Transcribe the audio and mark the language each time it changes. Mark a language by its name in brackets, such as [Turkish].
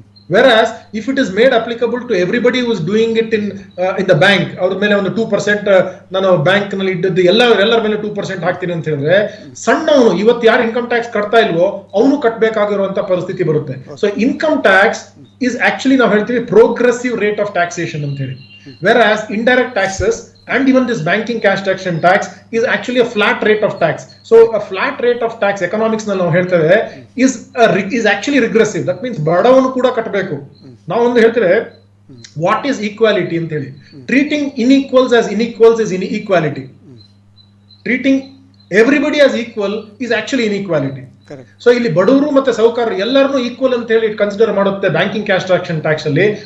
[English] Whereas if it is made applicable to everybody who is doing it in the bank, [Kannada] ಅವ್ರ ಮೇಲೆ ಒಂದು 2% ನಾನು bank ನಲ್ಲಿ ಇದ್ದದ್ದು ಎಲ್ಲರ ಮೇಲೆ 2% ಹಾಕ್ತೀನಿ ಅಂತ ಹೇಳಿದ್ರೆ, ಸಣ್ಣವನು ಇವತ್ತು ಯಾರು ಇನ್ಕಮ್ ಟ್ಯಾಕ್ಸ್ ಕಟ್ತಾ ಇಲ್ವೋ ಅವನು ಕಟ್ಟಬೇಕಾಗಿರುವಂತ ಪರಿಸ್ಥಿತಿ ಬರುತ್ತೆ. [English] so income tax is actually [Kannada] ನಾವು ಹೇಳ್ತೀವಿ [English] Progressive rate of taxation ಅಂತ ಹೇಳಿ. Whereas indirect taxes and even this banking cash tax and tax is actually a flat rate of tax. So a flat rate of tax, [Kannada] economics ನಲ್ಲಿ ನಾವು ಹೇಳ್ತೇವೆ, [English] is actually regressive. That means [Kannada] ಬಡವನು ಕೂಡ ಕಟ್ಟಬೇಕು. ನಾವು ಒಂದು ಹೇಳ್ತೇವೆ [English] what is equality [Kannada] ಅಂತ ಹೇಳಿ. [English] Treating inequals as inequals is inequality. Treating everybody as equal is actually inequality. [Kannada] So ಇಲ್ಲಿ ಬಡವರು ಮತ್ತೆ ಸಾಹುಕಾರರು ಎಲ್ಲರನ್ನೂ ಈಕ್ವಲ್ ಅಂತ ಹೇಳಿ ಕನ್ಸಿಡರ್ ಮಾಡುತ್ತೆ ಬ್ಯಾಂಕಿಂಗ್ ಕ್ಯಾಶ್ ಟ್ಯಾಕ್ಸ್ ಅಲ್ಲಿ.